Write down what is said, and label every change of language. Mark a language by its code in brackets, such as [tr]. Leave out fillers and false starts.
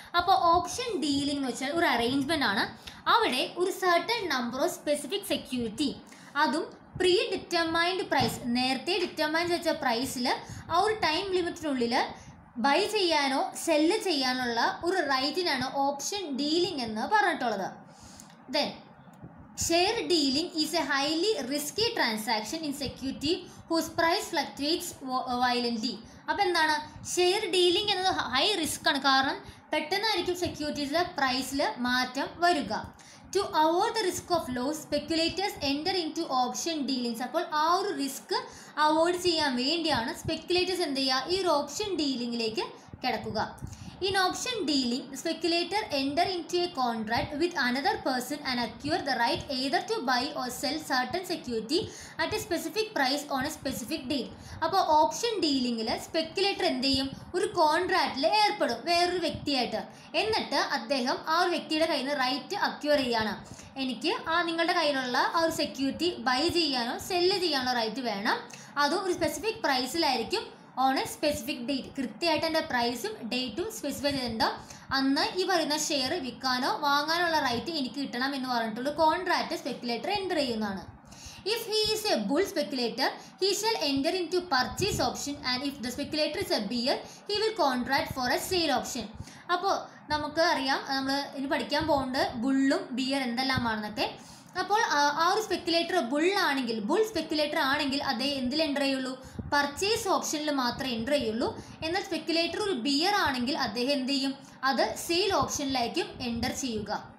[ml] അപ്പോൾ option dealing എന്ന് വെച്ചാൽ ഒരു അറേഞ്ച്മെൻ്റ് ആണ്. അവിടെ ഒരു certain number of specific security, അതും പ്രീ ഡിറ്റർമൈൻഡ് പ്രൈസ്, നേരത്തെ ഡിറ്റർമൈൻ ചെയ്ത പ്രൈസിൽ ആ ഒരു ടൈം ലിമിറ്റിനുള്ളിൽ ബൈ ചെയ്യാനോ സെല്ല് ചെയ്യാനുള്ള ഒരു റൈറ്റിനാണ് ഓപ്ഷൻ ഡീലിംഗ് എന്ന് പറഞ്ഞിട്ടുള്ളത്. [en] Then share dealing is a highly risky transaction in security whose price fluctuates violently. [ml] അപ്പോൾ എന്താണ് ഷെയർ ഡീലിംഗ് എന്നത് ഹൈ റിസ്ക് ആണ്. കാരണം പെട്ടെന്നായിരിക്കും സെക്യൂരിറ്റീസിലെ പ്രൈസിൽ മാറ്റം വരിക. [en] To avoid the risk of loss speculators enter into option dealings. [ml] അപ്പോൾ ആ ഒരു റിസ്ക് അവോയ്ഡ് ചെയ്യാൻ വേണ്ടിയാണ് സ്പെക്കുലേറ്റേഴ്സ് എന്ത് ചെയ്യുക, ഈ ഒരു ഓപ്ഷൻ ഡീലിങ്ങിലേക്ക് കിടക്കുക. [en] In option dealing, the speculator enter into a contract with another person and acquire the right either to buy or sell certain security at a specific price on a specific date. [ml] അപ്പോൾ option ഡീലിങ്ങിൽ speculator എന്ത് ചെയ്യും, ഒരു കോൺട്രാക്റ്റിൽ ഏർപ്പെടും വേറൊരു വ്യക്തിയായിട്ട്. എന്നിട്ട് അദ്ദേഹം ആ ഒരു വ്യക്തിയുടെ കയ്യിൽ നിന്ന് റൈറ്റ് അക്വയർ ചെയ്യാണ്. എനിക്ക് നിങ്ങളുടെ കയ്യിലുള്ള ആ ഒരു സെക്യൂരിറ്റി ബൈ ചെയ്യാനോ സെല്ല് ചെയ്യാനോ റൈറ്റ് വേണം. അതും ഒരു specific പ്രൈസിലായിരിക്കും [en] On a specific date. [ml] കൃത്യമായിട്ട് എൻ്റെ പ്രൈസും ഡേറ്റും സ്പെസിഫൈ ചെയ്തിട്ടുണ്ടോ അന്ന് ഈ പറയുന്ന ഷെയർ വിൽക്കാനോ വാങ്ങാനുള്ള റൈറ്റ് എനിക്ക് കിട്ടണം എന്ന് പറഞ്ഞിട്ടുള്ള കോൺട്രാക്റ്റ് സ്പെക്കുലേറ്റർ എൻ്റർ ചെയ്യുന്നതാണ്. [en] If he is a bull speculator, he shall enter into purchase option, and if the speculator is a bear, he will contract for a sale option. [ml] അപ്പോൾ നമുക്ക് അറിയാം, നമ്മൾ ഇനി പഠിക്കാൻ പോകുന്നത് ബുള്ളും ബിയർ എന്തെല്ലാമാണെന്നൊക്കെ. അപ്പോൾ ആ ഒരു സ്പെക്കുലേറ്റർ ബുള്ളാണെങ്കിൽ, ബുൾ സ്പെക്കുലേറ്റർ ആണെങ്കിൽ അദ്ദേഹം എന്തിൽ എൻ്റർ ചെയ്യുള്ളൂ, പർച്ചേസ് ഓപ്ഷനിൽ മാത്രമേ എൻ്റർ ചെയ്യുള്ളൂ. എന്നാൽ സ്പെക്കുലേറ്റർ ഒരു ബിയർ ആണെങ്കിൽ അദ്ദേഹം എന്ത് ചെയ്യും, അത് സെയിൽ ഓപ്ഷനിലായിരിക്കും എൻ്റർ ചെയ്യുക.